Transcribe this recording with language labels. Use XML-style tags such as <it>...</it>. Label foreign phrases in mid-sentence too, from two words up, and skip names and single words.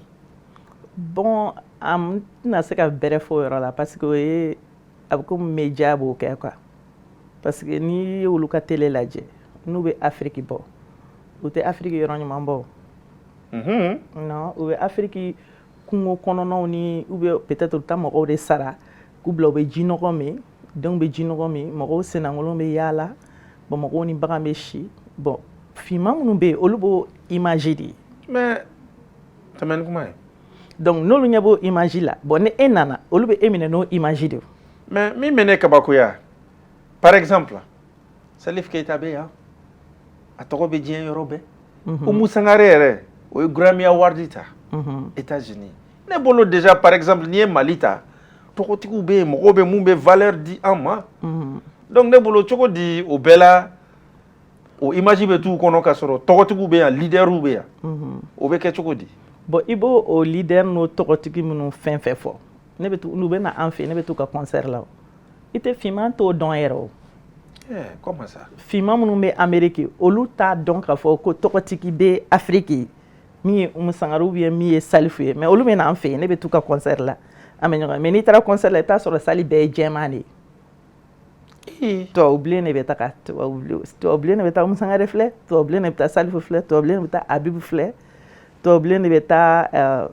<bm>Bon n tɛna se ka bɛrɛ fɔ o yɔrɔ la</bm> <fr>parce que</fr> <bm>o ye a bɛ komi média b'o kɛ quoi</bm> <fr>parce que</fr> <bm>n'i ye olu ka télé lajɛ n'u bɛ Afrique bɔ u tɛ Afrique yɔrɔ ɲuman bɔ. Non u bɛ Afrique kungo kɔnɔnaw ni</bm> <fr>ou bien peut-être</fr> <bm>u bɛ taa mɔgɔw de sara k'u bila u bɛ jinɔgɔ min denw bɛ jinɔgɔ min mɔgɔw sennaŋolon bɛ yaala bon mɔgɔw ni bagan bɛ si bon finman minnu bɛ yen olu b'o image de ye. Mais tɛmɛ ni kuma ye. Donc n'olu ɲɛ b'o image la bon ni e nana olu bɛ e minɛ n'o image de ye. Mais min bɛ ne kabakoya</bm> <fr>par exemple</fr> <bm>Salif Keita bɛ yan a tɔgɔ bɛ diɲɛ yɔrɔ bɛɛ Oumou Sangaré yɛrɛ o ye Grammy Award ta États-Unis ne bolo déjà</bm> <fr>par exemple</fr> <bm>n'i ye Mali ta tɔgɔtigiw bɛ yen mɔgɔw bɛ mun bɛ valeur di an ma donc ne bolo cogo di o bɛɛ la o image bɛ t'u kɔnɔ ka sɔrɔ tɔgɔtigiw bɛ yan leaderw bɛ yan o bɛ kɛ cogo di? Bon i b'o o leader n'o tɔgɔtigi minnu fɛn fɛn fɔ ne bɛ n'u bɛ na an fɛ ne bɛ t'u ka concert la i tɛ finman t'o dɔn yɛrɛ o.</bm> <fr>Comment ça?</fr> <bm>Finman minnu bɛ Amérique olu t'a dɔn k'a fɔ ko tɔgɔtigi bɛ Afrique min ye Oumou Sangaré</bm> <fr>ou bien</fr> <bm>min ye Salifu ye mais olu bɛ na an fɛ ne bɛ t'u ka concert la an bɛ ɲɔgɔn mais n'i taara concert la i bɛ taa sɔrɔ sali bɛɛ ye jɛman de ye. Tubabubilen de bɛ taa tubabubilen de bɛ taa Oumou Sangaré filɛ tubabubilen de bɛ taa Salifu filɛ tubabubilen de bɛ taa Abibu filɛ tubabubilen de bɛ taa.</bm>